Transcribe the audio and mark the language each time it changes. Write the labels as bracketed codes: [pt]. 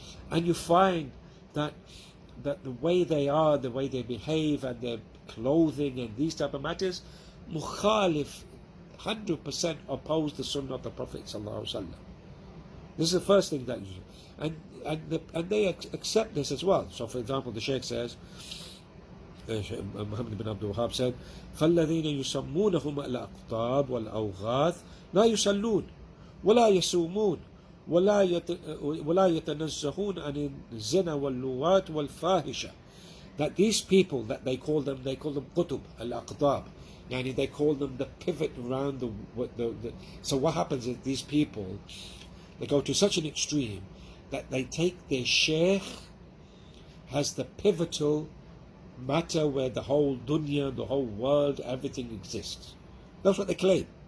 [en] And you find that the way they are, the way they behave, and their clothing and these type of matters, mukhalif, 100% oppose the sunnah of the Prophet sallallahu alaihi wasallam. This is the first thing that you, and they accept this as well. So, for example, the Shaykh says, Muhammad bin Abdul Wahhab said, [ar] فَالَّذِينَ يُسَمُّونَهُمْ الْأَقْطَابِ وَالْأَوْغَاثِ لَا يُصَلُّونَ وَلَا يَصُومُونَ وَلَا يَتَنَزَّهُونَ عَنِ الزِّنَا وَاللُّوَاتِ وَالْفَاحِشَةِ. [en] That these people, that they call them qutub, al-aqtab, yani they call them the pivot around the. So what happens is these people, they go to such an extreme that they take their sheikh as the pivotal matter where the whole dunya, the whole world, everything exists. That's what they claim.